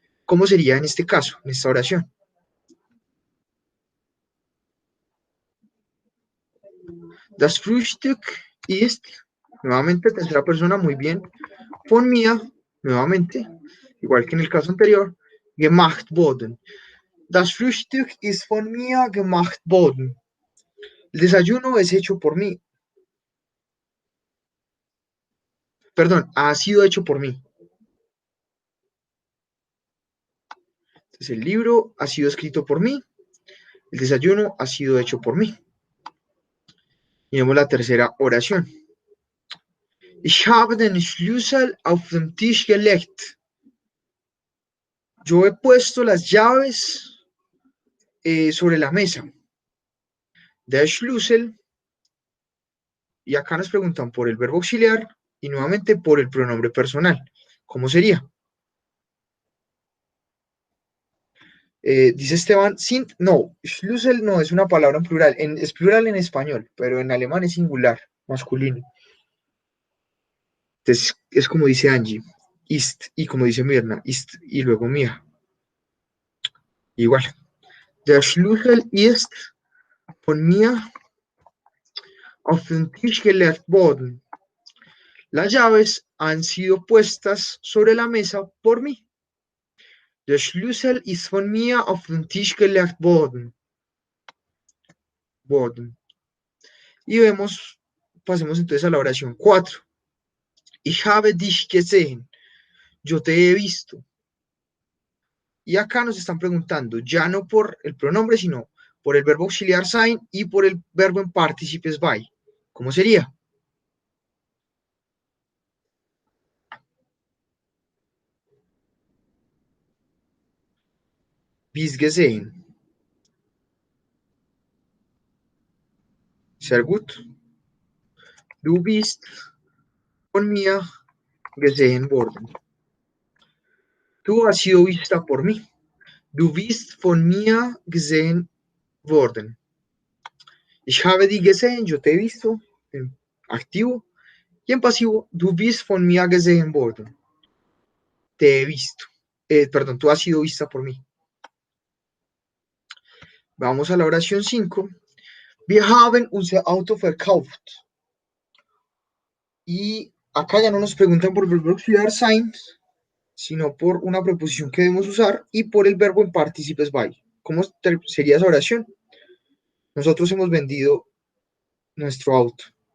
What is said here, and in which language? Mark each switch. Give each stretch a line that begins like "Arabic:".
Spanish: ¿Cómo sería en este caso, en esta oración?
German: Das Frühstück ist,
Spanish: nuevamente tercera persona, muy bien.
German: Von mir,
Spanish: nuevamente, igual que en el caso anterior,
German: gemacht worden. Das Frühstück ist von mir gemacht worden.
Spanish: El desayuno es hecho por mí. Perdón, ha sido hecho por mí. Entonces, el libro ha sido escrito por mí. El desayuno ha sido hecho por mí. Y vemos la tercera oración.
German: Ich habe den Schlüssel auf den Tisch gelegt.
Spanish: Yo he puesto las llaves sobre la mesa.
German: Der Schlüssel.
Spanish: Y acá nos preguntan por el verbo auxiliar y nuevamente por el pronombre personal. ¿Cómo sería? Dice Esteban, no, Schlüssel no es una palabra en plural, es plural en español, pero en alemán es singular, masculino. Entonces es como dice Angie, ist, y como dice Mirna, ist, y luego mía. Igual.
German: Der Schlüssel ist von mir auf den Tisch gelegt worden.
Spanish: Las llaves han sido puestas sobre la mesa por mí.
German: Der Schlüssel ist von mir auf den Tisch gelegt worden.
Spanish: Y vemos, pasemos entonces a la oración 4.
German: Ich habe dich gesehen.
Spanish: Yo te he visto. Y acá nos están preguntando, ya no por el pronombre, sino por el verbo auxiliar sein y por el verbo en participes by. ¿Cómo sería?
German: Bis gesehen. Sehr gut. Du bist von mir gesehen worden.
Spanish: Tú has sido vista por mí.
German: Du bist von mir gesehen worden. Ich habe dich gesehen,
Spanish: yo te he visto, en activo, y en pasivo,
German: du bist von mir gesehen worden.
Spanish: Te he visto. Perdón, tú has sido vista por mí. Vamos a la oración 5.
German: Wir haben unser Auto verkauft.
Spanish: Y acá ya no nos preguntan por el verbo auxiliar sein, sino por una preposición que debemos usar y por el verbo en participes by. ¿Cómo sería esa oración? Nosotros hemos vendido nuestro auto.